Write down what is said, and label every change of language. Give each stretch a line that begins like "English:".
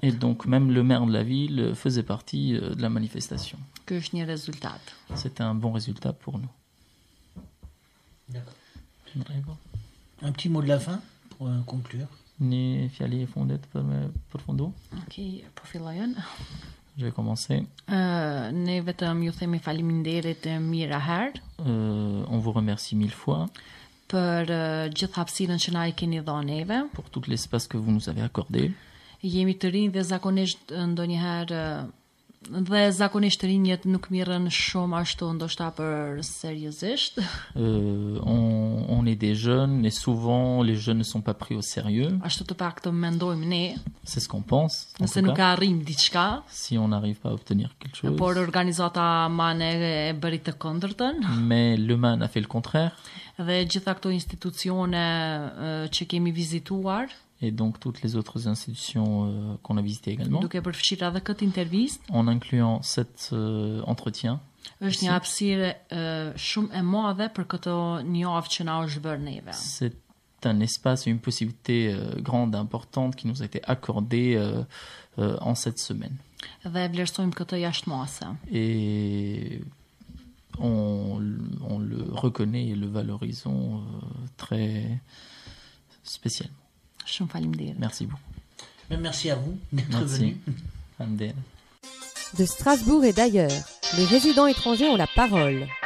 French: Et donc même le maire de la ville faisait partie de la manifestation.
Albanian: Ky është një rezultat.
French: C'était un bon résultat pour nous. D'accord. Un petit mot de la fin pour conclure.
Albanian: Një fjali e fundit për fundu. Okej, po fillojën.
French: Je vais commencer.
Albanian: Ne vetëm ju themi faleminderit mira herë.
French: On vous remercie 1000 fois.
Albanian: Për gjithë hapësirën që na I keni dhënë neve.
French: Pour tout l'espace que vous nous avez accordé.
Albanian: Jemi të rinj dhe zakonisht ndonjëherë zakonisht rinjët nuk mirën shumë ashtu ndoshta për seriozisht.
French: On est des jeunes et souvent les jeunes ne sont pas pris au sérieux.
Albanian: Ashtu të paktën mendojmë ne.
French: C'est ce qu'on pense.
Albanian: Nëse nuk arrim diçka.
French: Si on n'arrive pas à obtenir quelque chose.
Albanian: Por organizata MAN e bëri të kundërtën.
French: Mais le MAN a fait le contraire.
Albanian: Dhe gjitha këto institucione që kemi vizituar.
French: Et donc toutes les autres institutions qu'on a visitées également.
Albanian: Duke përfshirë edhe këtë intervistë.
French: En incluant cet entretien.
Albanian: Është një hapësirë shumë e madhe për këtë një javë që na është bërë neve.
French: C'est un espace, une possibilité grande, importante qui nous a été accordée en cette semaine.
Albanian: Dhe vlerësojmë këtë jashtëmase.
French: Et on le reconnaît et le valorisons très spécialement.
Albanian: Shumë faleminderit.
French: Merci beaucoup. Merci à vous d'être venu. De Strasbourg et d'ailleurs, les résidents étrangers ont la parole.